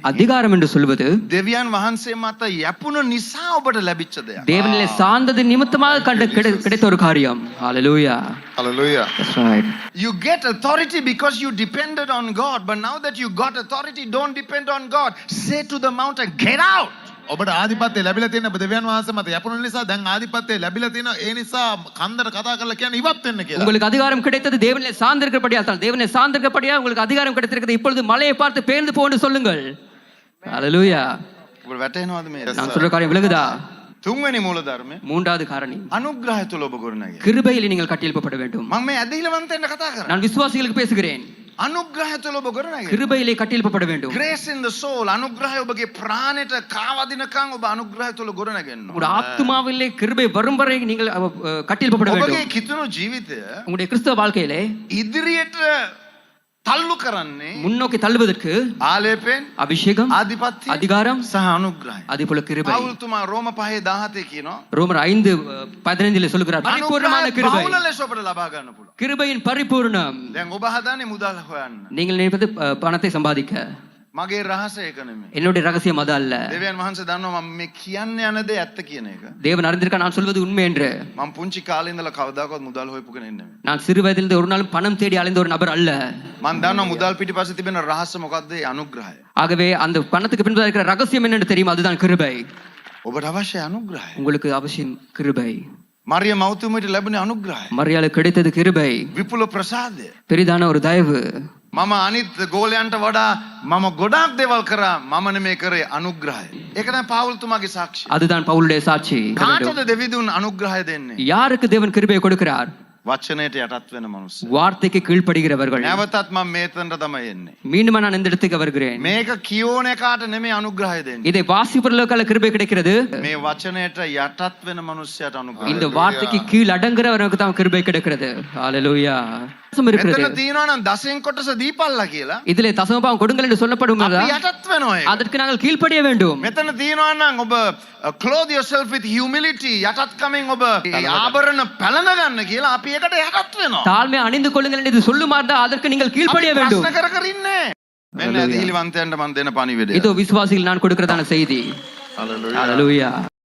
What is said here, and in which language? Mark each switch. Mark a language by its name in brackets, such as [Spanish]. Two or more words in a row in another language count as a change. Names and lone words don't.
[Tamil] அதிகாரம் என்று சொல்வது [Sinhala] දෙවියන් වහන්සේ මත යැපුණ නිසා ඔබට ලැබිච්ච දෙයක්. [Tamil] தேவனிலே சார்ந்தது நிமித்தமாக கிடைத்த ஒரு காரியம். ஹalleluya. [English] Hallelujah. That's right. You get authority because you depended on God, but now that you got authority, don't depend on God. Say to the mountain, get out. [Sinhala] ඔබට ආධිපත්‍ය ලැබිලා තියෙන දෙවියන් වහන්සේ මත යපුණ නිසා දැන් ආධිපත්‍ය ලැබිලා තියෙන ඒ නිසා කන්දර කතා කරලා කියන්නේ ඉවත් වෙන්න කියලා. [Tamil] உங்களுக்கு அதிகாரம் கிடைத்தது தேவனிலே சார்ந்திருக்கிறபடியால் தான். தேவனிலே சார்ந்திருக்கிறபடியால் உங்களுக்கு அதிகாரம் கிடைத்திருக்கிறது. இப்பொழுது மலையை பார்த்து பேர்ந்து போ என்று சொல்லுங்கள். ஹalleluya. [Sinhala] ඔබට වැටහෙනවද මේ? [Tamil] நான் சொல்ற காரியம் விளங்குதா? [Sinhala] තුන්වෙනි මූලධර්මය [Tamil] மூன்றாவது காரணி [Sinhala] අනුග්‍රහය තුල ඔබ ගොඩනැගෙන්නේ. [Tamil] கிருபையில் நீங்கள் கட்டியெழுப்பப்பட வேண்டும். [Sinhala] මම මේ ඇදහිලිවන්තයන්ට කතා කරන්නේ. [Tamil] நான் விசுவாசிகளுக்கு பேசுகிறேன். [Sinhala] අනුග්‍රහය තුල ඔබ ගොඩනැගෙන්නේ. [Tamil] கிருபையிலே கட்டியெழுப்பப்பட வேண்டும். [English] Grace in the soul. [Sinhala] අනුග්‍රහය ඔබගේ ප්‍රාණයට කාවදිනකන් ඔබ අනුග්‍රහය තුල ගොඩනැගෙන්න. [Tamil] உங்களுடைய ஆத்துமாவிலே கிருபை வரும் வரை நீங்கள் கட்டியெழுப்பப்பட வேண்டும். [Sinhala] ඔබගේ කිතුණු ජීවිතය [Tamil] உங்களுடைய கிறிஸ்தவ வாழ்க்கையிலே [Sinhala] ඉදිරියට තල්ලු කරන්නේ [Tamil] முன்னோக்கி தள்ளுவதற்கு [Sinhala] ආලේපෙන්, [Tamil] அபிஷேகம், [Sinhala] ආධිපත්‍ය, [Tamil] அதிகாரம், [Sinhala] සහ අනුග්‍රහය. [Tamil] அதே போல கிருபை. [Sinhala] පවුල් තුමා රෝම 5:17 කියනවා [Tamil] ரோமர் 5:15 சொல்லுகிறார் பரிபூர்ணமான கிருபை. [Sinhala] බහුල ලෙස ඔබට ලබා ගන්න පුළුවන්. [Tamil] கிருபையின் பரிபூர்ணம். [Sinhala] දැන් ඔබ හදාන්නේ මුදල් හොයන්න. [Tamil] நீங்கள் நினைப்பது பணத்தை சம்பாதிக்க. [Sinhala] මගේ රහස ඒක නෙමෙයි. [Tamil] என்னுடைய ரகசியம் அது அல்ல. [Sinhala] දෙවියන් වහන්සේ දන්නවා මම මේ කියන්න යන දේ ඇත්ත කියන එක. [Tamil] தேவன் அறிந்திருக்க நான் சொல்வது உண்மை என்று. [Sinhala] මම පුංචි කාලේ ඉඳලා කවදාකවත් මුදල් හොයපු කෙනෙක් නෙමෙයි. [Tamil] நான் சிறு வயதிலிருந்து ஒரு நாளும் பணம் தேடி அலைந்த ஒரு நபர் அல்ல. [Sinhala] මම දන්නවා මුදල් පිටිපස්සේ තිබෙන රහස මොකද්ද? ඒ අනුග්‍රහය. [Tamil] ஆகவே அந்த பணத்துக்கு பின்பு இருக்கிற ரகசியம் என்னன்னு தெரியும், அதுதான் கிருபை. [Sinhala] ඔබට අවශ්‍ය අනුග්‍රහය. [Tamil] உங்களுக்கு அவசியம் கிருபை. [Sinhala] මරිය මෞතුමියට ලැබුණේ අනුග්‍රහය. [Tamil] மரியாதை கிடைத்தது கிருபை, [Sinhala] විපුල ප්‍රසාදය. [Tamil] பெரிதான ஒரு தயவு. [Sinhala] මම අනිත් ගෝලයන්ට වඩා මම ගොඩාක් දේවල් කරා. මම නෙමෙයි කරේ අනුග්‍රහය. ඒක තමයි පාවුල් තුමාගේ සාක්ෂිය. [Tamil] அதுதான் பவுலுடைய சாட்சி. [Sinhala] කාටද දෙවිදුන් අනුග්‍රහය දෙන්නේ? [Tamil] யாருக்கு தேவன் கிருபையை கொடுக்கிறார்? [Sinhala] වචනයට යටත් වෙන මනුස්ස. [Tamil] வார்த்தைக்கு கீழ்ப்படுகிறவர்கள். [Sinhala] නැවතත් මම මේතනට තමයි එන්නේ. [Tamil] மீண்டும் நான் இந்த இடத்துக்கு வருகிறேன். [Sinhala] මේක කියෝන එකාට නෙමෙයි අනුග්‍රහය දෙන්නේ. [Tamil] இதை வாசிப்பவர்களுக்கு கிருபை கிடைக்கிறது. [Sinhala] මේ වචනයට යටත් වෙන මනුස්සයට අනුග්‍රහය. [Tamil] இந்த வார்த்தைக்கு கீழ் அடங்குறவனுக்கு தான் கிருபை கிடைக்கிறது. ஹalleluya. இருக்கிறது. [Sinhala] මෙතන තියෙනවා නම් දසෙන් කොටස දීපල්ලා කියලා. [Tamil] இதிலே தசமபாகம் கொடுங்கள் என்று சொல்லப்படும் [Sinhala] අපි යටත් වෙනවා ඒක. [Tamil] அதற்கு நாங்கள் கீழ்ப்படிய வேண்டும். [Sinhala] මෙතන තියෙනවා නම් ඔබ [English] clothe yourself with humility [Sinhala] යටත්කමින් ඔබ ආභරණ පැලඳ ගන්න කියලා අපි ඒකට යටත් වෙනවා. [Tamil] தாழ்மை அணிந்து கொள்ளுங்கள் என்று சொல்லுமாறு அதற்கு நீங்கள் கீழ்ப்படிய வேண்டும். [Sinhala] ප්‍රශ්න කර කර ඉන්නේ. මෙන්න දීලිවන්තයන්ට මම දෙන පණිවිඩය. [Tamil] இதோ விசுவாசிகள் நான் கொடுக்கிறதான செய்தி. [English] Hallelujah. [Tamil] ஹalleluya.